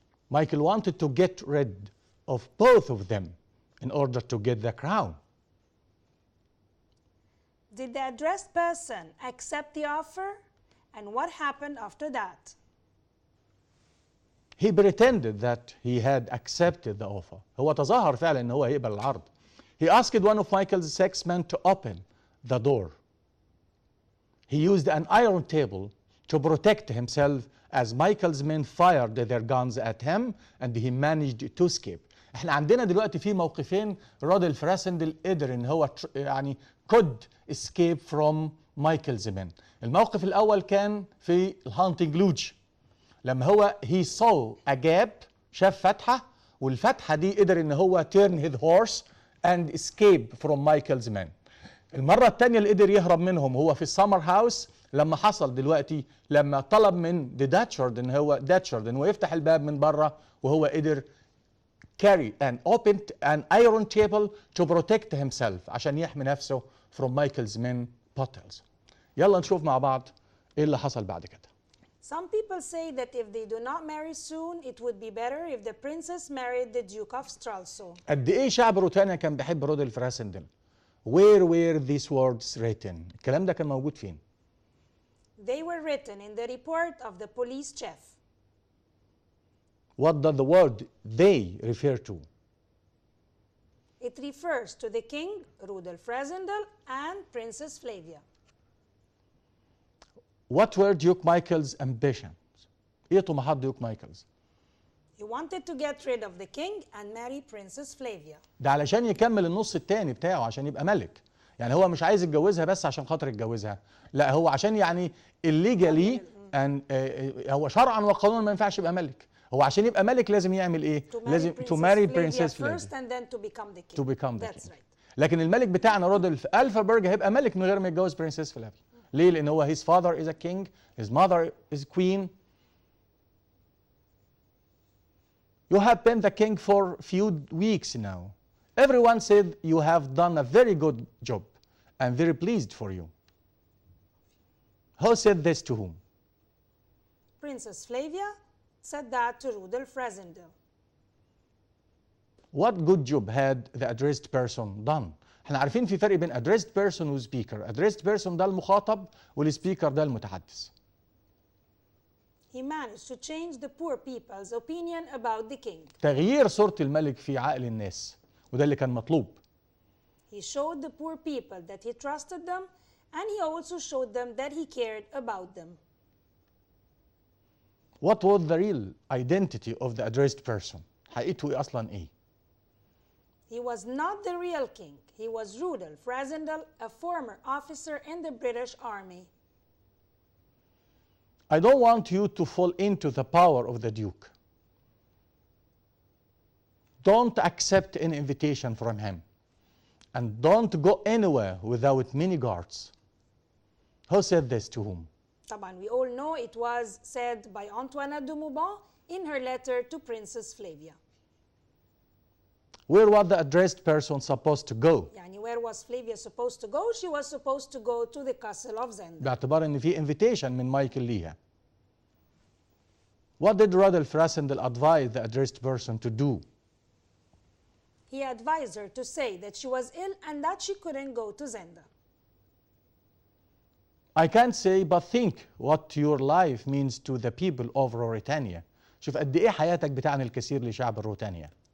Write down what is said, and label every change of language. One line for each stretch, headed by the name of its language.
English: Michael wanted to get rid of both of them in order to get the crown. Did the addressed person accept the offer? And what happened after that? He pretended that he had accepted the offer.
Arabic: هو تظاهر فعلا ان هو هيقبل العرض.
English: He asked one of Michael's 6 men to open the door. He used an iron table to protect himself as Michael's men fired their guns at him and he managed to escape.
Arabic: احنا عندنا دلوقتي في موقفين رودل فراسندل قدر ان هو يعني
English: could escape from Michael's men.
Arabic: الموقف الاول كان في الهانتنج لوج لما هو
English: he saw a gap
Arabic: شاف فتحة والفتحة دي قدر ان هو
English: turn his horse and escape from Michael's men.
Arabic: المرة الثانية اللي قدر يهرب منهم هو في السمر هاوس لما حصل دلوقتي لما طلب من داتشارد ان هو يفتح الباب من بره وهو قدر
English: carry and opened an iron table to protect himself
Arabic: عشان يحمي نفسه
English: from Michael's men battles.
Arabic: يلا نشوف مع بعض ايه اللي حصل بعد كده.
English: Some people say that if they do not marry soon, it would be better if the princess married the Duke of Stralsund.
Arabic: قد ايه شعب روتانا كان بيحب رودل فراسندل.
English: Where were these words written?
Arabic: الكلام ده كان موجود فين؟
English: They were written in the report of the police chief. What does the word they refer to? It refers to the king, Rudolf Frazendel, and Princess Flavia. What were Duke Michael's ambitions?
Arabic: ايه طموحات ديوك مايكلز؟
English: He wanted to get rid of the king and marry Princess Flavia.
Arabic: ده علشان يكمل النص التاني بتاعه عشان يبقى ملك. يعني هو مش عايز يتجوزها بس عشان خاطر يتجوزها، لا هو عشان يعني الليجالي هو شرعا وقانونا ما ينفعش يبقى ملك. هو عشان يبقى ملك لازم يعمل ايه؟ لازم
English: to marry Princess Flavia first and then to become the king. To become the That's king. right.
Arabic: لكن الملك بتاعنا رودولف ألفابرج هيبقى ملك من غير ما يتجوز برنسس فلافيا. ليه؟ لأن هو
English: his father is a king, his mother is queen. You have been the king for few weeks now. Everyone said you have done a very good job. I'm very pleased for you. Who said this to whom? Princess Flavia said that to Rudolf Frazendel. What good job had the addressed person done?
Arabic: احنا عارفين في فرق بين addressed person و speaker. Addressed person ده المخاطب والسبيكر ده المتحدث.
English: He managed to change the poor people's opinion about the king.
Arabic: تغيير صورة الملك في عقل الناس وده اللي كان مطلوب.
English: He showed the poor people that he trusted them and he also showed them that he cared about them. What was the real identity of the addressed person?
Arabic: حقيقته ايه اصلا ايه؟
English: He was not the real king. He was Rudolf Frazendel, a former officer in the British Army. I don't want you to fall into the power of the Duke. Don't accept an invitation from him. And don't go anywhere without many guards. Who said this to whom? طبعا we all know it was said by Antoinette de Mauban in her letter to Princess Flavia. Where was the addressed person supposed to go? يعني where was Flavia supposed to go? She was supposed to go to the castle of Zenda.
Arabic: باعتبار ان في invitation من مايكل ليها.
English: What did Rudolf Frazendel advise the addressed person to do? He advised her to say that she was ill and that she couldn't go to Zenda. I can't say but think what your life means to the people of Ruritania.
Arabic: شوف قد ايه حياتك بتعني الكثير لشعب روتانيا.